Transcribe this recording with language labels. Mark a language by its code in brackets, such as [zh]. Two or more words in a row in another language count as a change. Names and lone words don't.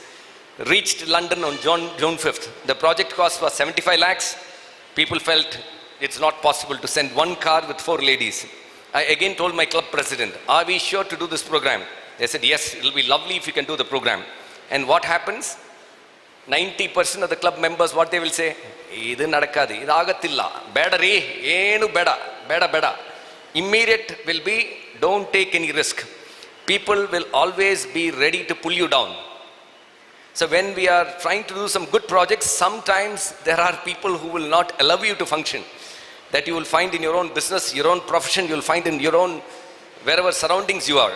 [en] Reached London on June 5th. The project cost was 75 lakhs. People felt it's not possible to send one car with 4 ladies. I again told my club president, are we sure to do this program? They said, yes, it will be lovely if you can do the program. And what happens? 90% of the club members, what they will say? [kn] ಇದು ನಡಕಾಡು, ಇದು ಆಗತಿಲ್ಲ, ಬೇಡ ರೀ, ಏನು ಬೇಡ, ಬೇಡ ಬೇಡ. [en] Immediate will be, don't take any risk. People will always be ready to pull you down. So when we are trying to do some good projects, sometimes there are people who will not allow you to function. That you will find in your own business, your own profession, you will find in your own, wherever surroundings you are.